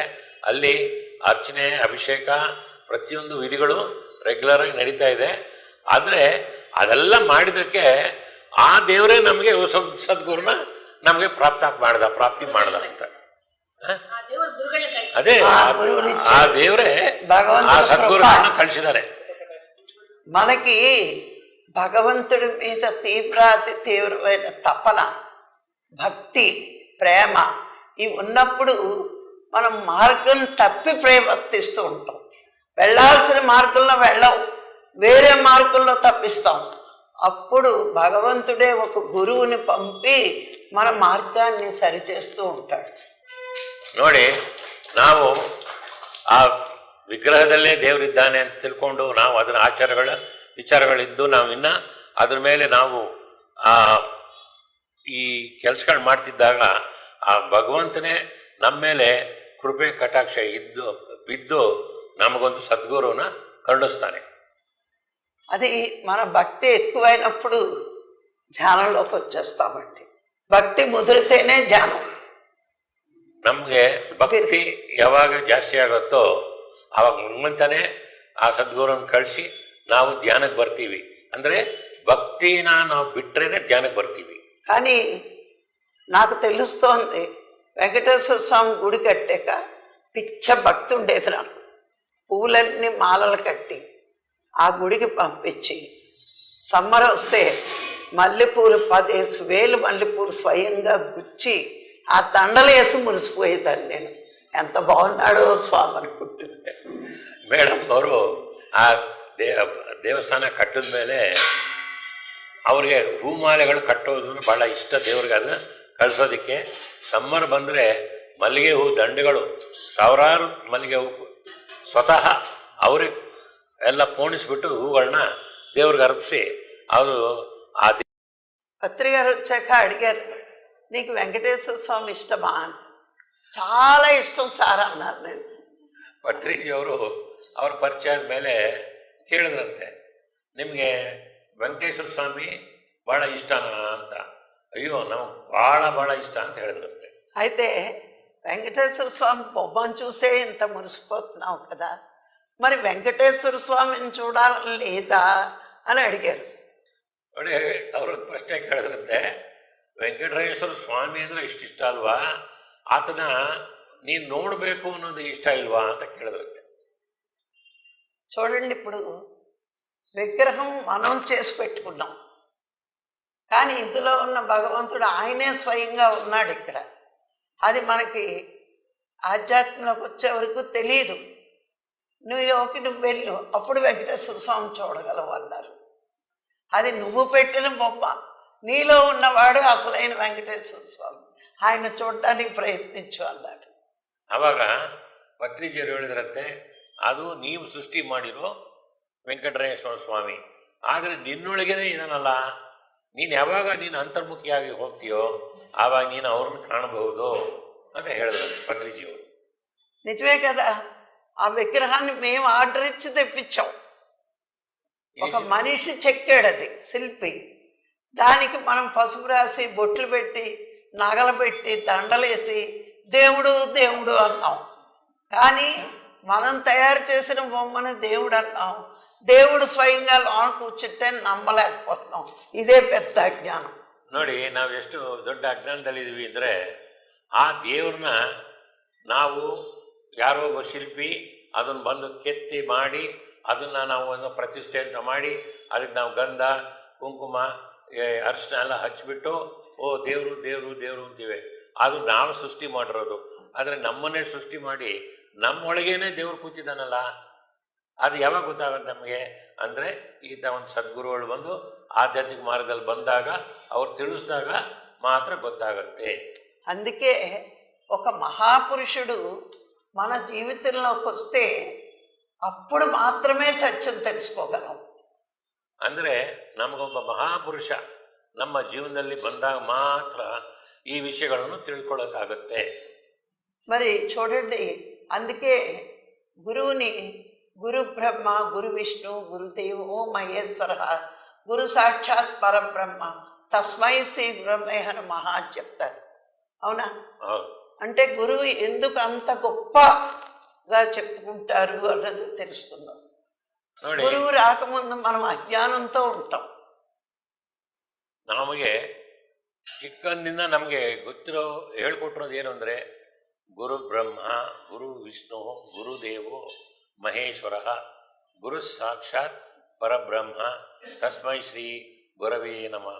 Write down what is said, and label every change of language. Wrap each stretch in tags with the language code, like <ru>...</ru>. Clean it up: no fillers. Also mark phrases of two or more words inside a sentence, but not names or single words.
<kn>ಅಲ್ಲಿ ಅರ್ಚನೆ, ಅಭಿಷೇಕ, ಪ್ರತಿಯೊಂದು ವಿಧಿಗಳು ರೆಗ್ಯುಲರಾಗಿ ನಡೀತಾ ಇದೆ. ಆದರೆ ಅದೆಲ್ಲ ಮಾಡಿದ್ದಕ್ಕೆ ಆ ದೇವರೇ ನಮಗೆ ಸದ್ಗುರುನ ನಮಗೆ ಪ್ರಾಪ್ತಿ ಮಾಡ್ದ ಅಂತ. ಅದೇ ಆ ದೇವರೇ ಆ ಸದ್ಗುರುಗಳನ್ನ ಕಳಿಸಿದ್ದಾರೆ.</kn> <te>మనకి భగవంతుడి మీద తీవ్రమైన తపన, భక్తి, ప్రేమ ఇవి ఉన్నప్పుడు మనం మార్గం తప్పి ప్రవర్తిస్తూ ఉంటాం. వెళ్ళాల్సిన మార్గంలో వెళ్ళం, వేరే మార్గంలో తప్పిస్తాం. అప్పుడు భగవంతుడే ఒక గురువుని పంపి మన మార్గాన్ని సరిచేస్తూ ఉంటాడు.</te> <kn>ನೋಡಿ, ನಾವು ಆ ವಿಗ್ರಹದಲ್ಲೇ ದೇವರಿದ್ದಾನೆ ಅಂತ ತಿಳ್ಕೊಂಡು ನಾವು ಅದರ ವಿಚಾರಗಳಿದ್ದು ನಾವು ಇನ್ನು ಅದ್ರ ಮೇಲೆ ನಾವು ಈ ಕೆಲಸಗಳು ಮಾಡ್ತಿದ್ದಾಗ ಆ ಭಗವಂತನೇ ನಮ್ಮ ಮೇಲೆ ಕೃಪೆ ಕಟಾಕ್ಷ ಬಿದ್ದು ನಮಗೊಂದು ಸದ್ಗುರುವುನ ಕರುಣಿಸ್ತಾನೆ.</kn> <te>అది మన భక్తి ఎక్కువైనప్పుడు ధ్యానంలోకి వచ్చేస్తామండి. భక్తి ముదిరితేనే ధ్యాన.</te> <kn>ನಮಗೆ ಭಕ್ತಿ ಯಾವಾಗ ಜಾಸ್ತಿ ಆಗುತ್ತೋ ಆವಾಗ ಮುಂತಾನೆ ಆ ಸದ್ಗುರುವನ್ನು ಕಳಿಸಿ ನಾವು ಧ್ಯಾನಕ್ಕೆ ಬರ್ತೀವಿ. ಅಂದರೆ ಭಕ್ತಿನ ನಾವು ಬಿಟ್ಟರೇನೆ ಧ್ಯಾನಕ್ಕೆ ಬರ್ತೀವಿ.</kn> <te>కానీ నాకు తెలుస్తోంది వెంకటేశ్వర స్వామి గుడి కట్టాక పిచ్చ భక్తి ఉండేది నాకు. పూలన్నీ మాలలు కట్టి ఆ గుడికి పంపించి సమ్మర్ వస్తే మల్లెపూలు 10,000 మల్లెపూలు స్వయంగా గుచ్చి ఆ దండలు వేసి మురిసిపోయేదాన్ని నేను. ఎంత బాగున్నాడో స్వామి అనుకుంటుంది.</te> <kn>ಮೇಡಮ್ ಅವರು ಆ ದೇವಸ್ಥಾನ ಕಟ್ಟಿದ ಮೇಲೆ ಅವ್ರಿಗೆ ಹೂಮಾಲೆಗಳು ಕಟ್ಟೋದು ಭಾಳ ಇಷ್ಟ ದೇವ್ರಿಗೆ. ಅದನ್ನ ಕಳಿಸೋದಕ್ಕೆ ಸಮ್ಮರ್ ಬಂದರೆ ಮಲ್ಲಿಗೆ ಹೂ ದಂಡೆಗಳು ಸಾವಿರಾರು ಮಲ್ಲಿಗೆ ಹೂ ಸ್ವತಃ ಅವ್ರಿಗೆ ಎಲ್ಲ ಪೋಣಿಸ್ಬಿಟ್ಟು ಹೂಗಳನ್ನ ದೇವ್ರಿಗೆ ಅರ್ಪಿಸಿ ಅವರು ಆ</kn> <te>పత్రి గారు వచ్చాక అడిగారు, నీకు వెంకటేశ్వర స్వామి ఇష్టమా ಅಂತ. చాలా ఇష్టం సార్ అన్నారు. నేను</te> <kn>ಪತ್ರಿಜಿಯವರು ಅವ್ರ ಪರಿಚಯ ಮೇಲೆ ಕೇಳಿದ್ರಂತೆ, ನಿಮಗೆ ವೆಂಕಟೇಶ್ವರ ಸ್ವಾಮಿ ಭಾಳ ಇಷ್ಟನಾ ಅಂತ. ಅಯ್ಯೋ ನಮಗೆ ಭಾಳ ಇಷ್ಟ ಅಂತ ಹೇಳಿದ್ರಂತೆ.</kn> <te>అయితే వెంకటేశ్వర స్వామి బొమ్మను చూసే ఇంత మురిసిపోతున్నావు కదా, మరి వెంకటేశ్వర స్వామిని చూడాలని లేదా అని అడిగారు.</te> <kn>ನೋಡಿ ಅವರು ಪ್ರಶ್ನೆ ಕೇಳಿದ್ರಂತೆ, ವೆಂಕಟೇಶ್ವರ ಸ್ವಾಮಿ ಅಂದರೆ ಇಷ್ಟ ಅಲ್ವಾ, ಆತನ ನೀನು ನೋಡಬೇಕು ಅನ್ನೋದು ಇಷ್ಟ ಇಲ್ವಾ ಅಂತ ಕೇಳಿದ್ರಂತೆ.</kn> <te>చూడండి, ఇప్పుడు విగ్రహం మనం చేసి పెట్టుకున్నాం, కానీ ఇందులో ఉన్న భగవంతుడు ఆయనే స్వయంగా ఉన్నాడు ఇక్కడ. అది మనకి ఆధ్యాత్మంలోకి వచ్చే వరకు తెలియదు. నువ్వు వెళ్ళు, అప్పుడు వెంకటేశ్వర స్వామి చూడగలవు అన్నారు. అది నువ్వు పెట్టిన బొమ్మ, నీలో ఉన్నవాడు అసలైన వెంకటేశ్వర స్వామి, ఆయన చూడడానికి ప్రయత్నించు అన్నాడు.</te> <kn>ಆವಾಗ ಪತ್ರಿಜಿಯರು ಹೇಳಿದ್ರಂತೆ, ಅದು ನೀವು ಸೃಷ್ಟಿ ಮಾಡಿರೋ ವೆಂಕಟೇಶ್ವರ ಸ್ವಾಮಿ, ಆದರೆ ನಿನ್ನೊಳಗೇನೆ ಇದಾನಲ್ಲ, ನೀನು ಯಾವಾಗ ನೀನು ಅಂತರ್ಮುಖಿಯಾಗಿ ಹೋಗ್ತೀಯೋ ಆವಾಗ ನೀನು ಅವ್ರನ್ನ ಕಾಣಬಹುದು ಅಂತ ಹೇಳಿದ್ರಂತೆ ಪತ್ರಿಜಿಯವರು.</kn> <te>నిజమే కదా, ఆ విగ్రహాన్ని మేము ఆర్డర్ ఇచ్చి తెప్పించాం. ఒక మనిషి చెక్కాడు, అది శిల్పి. దానికి మనం పసుపు రాసి బొట్లు పెట్టి నగలు పెట్టి దండలేసి దేవుడు దేవుడు అన్నాం. కానీ మనం తయారు చేసిన బొమ్మను దేవుడు అన్నాం. దేవుడు స్వయంగా లోన కూర్చుంటే నమ్మలేకపోతున్నాం. ఇదే పెద్ద అజ్ఞానం.</te> <kn>ನೋಡಿ, ನಾವು ಎಷ್ಟು ದೊಡ್ಡ ಅಜ್ಞಾನದಲ್ಲಿದ್ದೀವಿ ಅಂದರೆ, ಆ ದೇವ್ರನ್ನ ನಾವು ಯಾರೋ ಒಬ್ಬ ಶಿಲ್ಪಿ ಅದನ್ನು ಬಂದು ಕೆತ್ತಿ ಮಾಡಿ ಅದನ್ನು ನಾವು ಒಂದು ಪ್ರತಿಷ್ಠೆ ಅಂತ ಮಾಡಿ ಅದಕ್ಕೆ ನಾವು ಗಂಧ ಕುಂಕುಮ ಅರಿಶಿನ ಎಲ್ಲ ಹಚ್ಚಿಬಿಟ್ಟು ಓ ದೇವರು ದೇವರು ದೇವರು ಅಂತೀವಿ. ಅದು ನಾವು ಸೃಷ್ಟಿ ಮಾಡಿರೋದು. ಆದರೆ ನಮ್ಮನ್ನೇ ಸೃಷ್ಟಿ ಮಾಡಿ ನಮ್ಮೊಳಗೇನೆ ದೇವ್ರು ಕೂತಿದ್ದಾನಲ್ಲ, ಅದು ಯಾವಾಗ ಗೊತ್ತಾಗುತ್ತೆ ನಮಗೆ ಅಂದರೆ, ಈತ ಒಂದು ಸದ್ಗುರುಗಳು ಬಂದು ಆಧ್ಯಾತ್ಮಿಕ ಮಾರ್ಗದಲ್ಲಿ ಬಂದಾಗ ಅವ್ರು ತಿಳಿಸಿದಾಗ ಮಾತ್ರ ಗೊತ್ತಾಗತ್ತೆ.</kn> <te>అందుకే ఒక మహాపురుషుడు మన జీవితంలోకి వస్తే అప్పుడు మాత్రమే సత్యం తెలుసుకోగలం.</te> <kn>ಅಂದರೆ ನಮಗೊಬ್ಬ ಮಹಾಪುರುಷ ನಮ್ಮ ಜೀವನದಲ್ಲಿ ಬಂದಾಗ ಮಾತ್ರ ಈ ವಿಷಯಗಳನ್ನು ತಿಳ್ಕೊಳ್ಳೋಕ್ಕಾಗತ್ತೆ.</kn> <te>మరి చూడండి, అందుకే గురువుని</te> <sa>గురు బ్రహ్మ గురు విష్ణు గురుదేవో మహేశ్వర గురు సాక్షాత్ పరబ్రహ్మ తస్మై శ్రీ బ్రహ్మే నమః</sa> <te>అని చెప్తారు. అవునా? అంటే గురువు ఎందుకు అంత గొప్పగా చెప్పుకుంటారు అన్నది తెలుసుకుందాం. గురువు రాకముందు మనం అజ్ఞానంతో ఉంటాం.</te> <kn>ನಮಗೆ ಚಿಕ್ಕಂದಿನ ನಮಗೆ ಗೊತ್ತಿರೋ ಹೇಳ್ಕೊಟ್ಟಿರೋದು ಏನು ಅಂದರೆ,</kn> <sa>ಗುರು ಬ್ರಹ್ಮ ಗುರು ವಿಷ್ಣು ಗುರುದೇವೋ ಮಹೇಶ್ವರ ಗುರು ಸಾಕ್ಷಾತ್ ಪರಬ್ರಹ್ಮ ತಸ್ಮೈ ಶ್ರೀ ಗುರವೇ ನಮಃ.</sa>